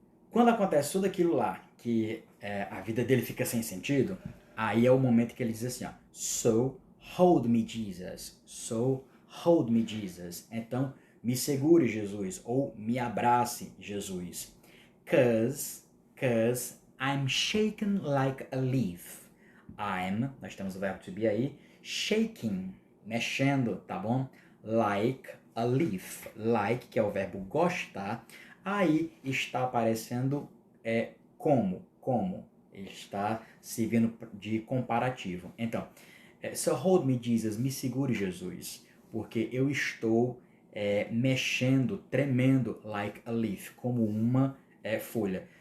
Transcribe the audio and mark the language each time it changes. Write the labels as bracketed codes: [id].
[pt] Quando acontece tudo aquilo lá, que a vida dele fica sem sentido, aí é o momento que ele diz assim, ó, [en] so hold me Jesus, so hold me Jesus. [pt] Então, me segure Jesus, ou me abrace Jesus. [en] Cause I'm shaken like a leaf. [pt] Nós temos o verbo to be aí, shaking, mexendo, tá bom? [en] Like a leaf. [pt] Like, que é o verbo gostar, aí está aparecendo como. Ele está servindo de comparativo. Então, [en] so hold me Jesus, [pt] me segure Jesus, porque eu estou mexendo, tremendo [en] like a leaf, [pt] como uma folha.